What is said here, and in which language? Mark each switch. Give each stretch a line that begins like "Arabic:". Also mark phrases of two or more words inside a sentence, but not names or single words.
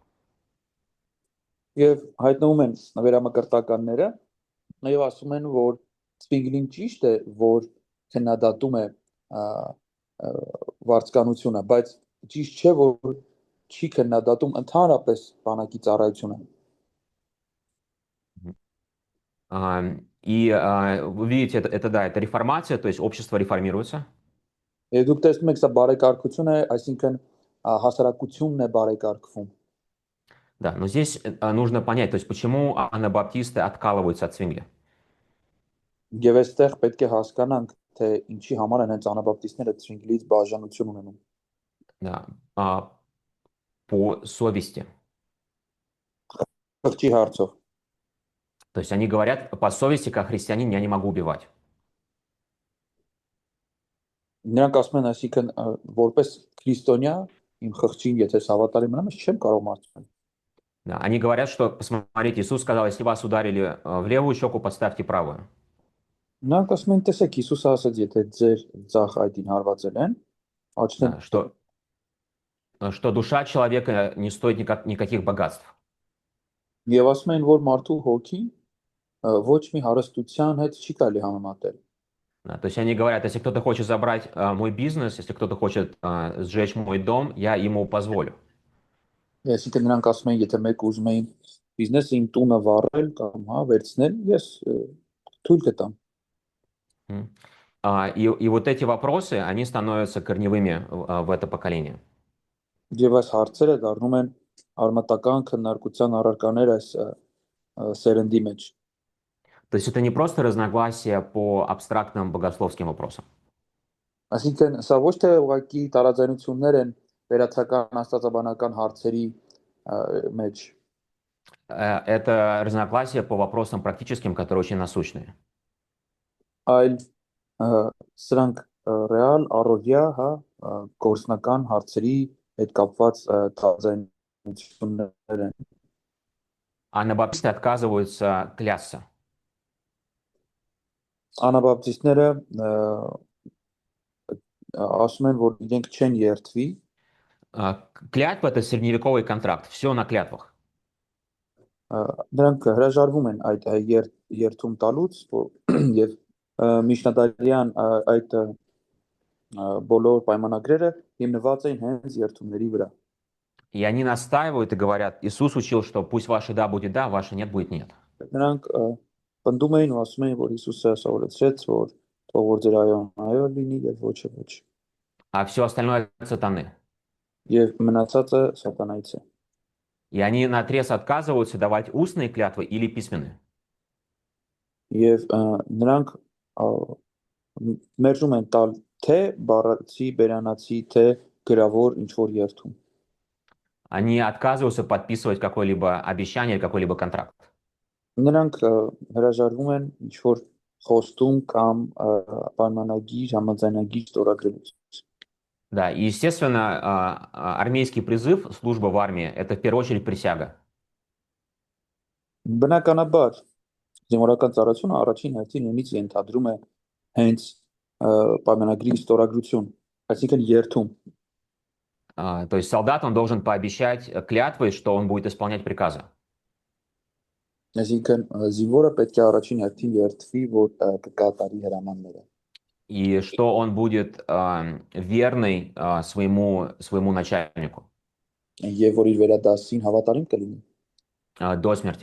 Armenian: Եվ հայտնվում են վերամկրտականները, եւ ասում են, որ Ցվինգլին ճիշտ է, որ քննադատում է վարձկանությունը, բայց ճիշտ չէ, որ չի քննադատում ընդհանրապես բանակի ծառայությունը։
Russian: И вы видите, да, это реформация, то есть общество реформируется.
Armenian: Եվ դուք տեսնում եք, սա բարեկարգություն է, այսինքն հասարակությունն է բարեկարգվում։
Russian: Да, но здесь нужно понять, то есть почему анабаптисты откалываются от Цвингли.
Armenian: Եվ այստեղ պետք է հասկանանք, թե ինչի համար են հենց անաբապտիստները Ցվինգլից բաժանություն ունենում։
Russian: Да, по совести.
Armenian: Խղճի հարցով։
Russian: То есть они говорят, по совести, как христианин, я не могу убивать.
Armenian: Նրանք ասում են, այսինքն որպես քրիստոնյա իմ խղճին, եթե հավատալի մնամ, ես չեմ կարող մարտվել։
Russian: Да, они говорят, что, посмотрите, Иисус сказал, если вас ударили в левую щеку, подставьте правую.
Armenian: Նրանք ասում են, տեսեք, Հիսուսը ասաց, եթե ձեր ձախ այդին հարվածել են, աչքն
Russian: Да, что душа человека не стоит никаких богатств.
Armenian: Եվ ասում են, որ մարդու հոգին ոչ մի հարստության հետ չի կարելի համեմատել։
Russian: Да, то есть они говорят, если кто-то хочет забрать мой бизнес, если кто-то хочет сжечь мой дом, я ему позволю.
Armenian: Այսինքն նրանք ասում են, եթե մեկ ուզում էին բիզնեսը իմ տունը վառել կամ հա վերցնել, ես թույլ կտամ։
Russian: И вот эти вопросы, они становятся корневыми в это поколение.
Armenian: Եվ այս հարցերը դառնում են արմատական քննարկության առարկաներ այս սերնդի մեջ։
Russian: То есть это не просто разногласия по абстрактным богословским вопросам.
Armenian: Այսինքն սա ոչ թե ուղղակի տարաձայնություններ են վերացական աստվածաբանական հարցերի մեջ,
Russian: Это разногласия по вопросам практическим, которые очень насущные.
Armenian: այլ սրանք ռեալ առօրյա, հա, գործնական հարցերի հետ կապված տարաձայնություններ են։
Russian: Анабаптисты отказываются клясться.
Armenian: Անաբապտիստները ասում են, որ իրենք չեն երթվի,
Russian: Клятва — это средневековый контракт, все на клятвах.
Armenian: նրանք հրաժարվում են այդ երթում տալուց եւ միջնադարյան այդ բոլոր պայմանագրերը հիմնված են հենց երթումների վրա։
Russian: И они настаивают и говорят: Иисус учил, что пусть ваше да будет да, ваше нет будет нет.
Armenian: Նրանք պնդում էին ու ասում էին, որ Հիսուսը սովորեցրեց, որ թող որ ձեր այոն այո լինի եւ ոչը ոչ։
Russian: А все остальное от сатаны.
Armenian: Եվ մնացածը սատանայից է։
Russian: И они наотрез отказываются давать устные клятвы или письменные.
Armenian: Եվ նրանք մերժում են տալ թե բառացի, բերանացի, թե գրավոր ինչ որ երթում։
Russian: Они отказываются подписывать какое-либо обещание или какой-либо контракт.
Armenian: Նրանք հրաժարվում են ինչ որ խոստում կամ պայմանագիր, համաձայնագիր ստորագրելուց։
Russian: Да, и, естественно, армейский призыв, служба в армии — это в первую очередь присяга.
Armenian: Բնականաբար զինվորական ծառայությունը առաջին հերթին ունից ենթադրում է հենց պայմանագրի ստորագրություն, այսինքն երթում։
Russian: То есть солдат, он должен пообещать клятвой, что он будет исполнять приказы.
Armenian: Այսինքն զինվորը պետք է առաջին հերթին երթվի, որ կկատարի հրամանները։
Russian: И что он будет верный своему начальнику
Armenian: Եվ որ իր վերադասին հավատարիմ կլինի։
Russian: до смерти.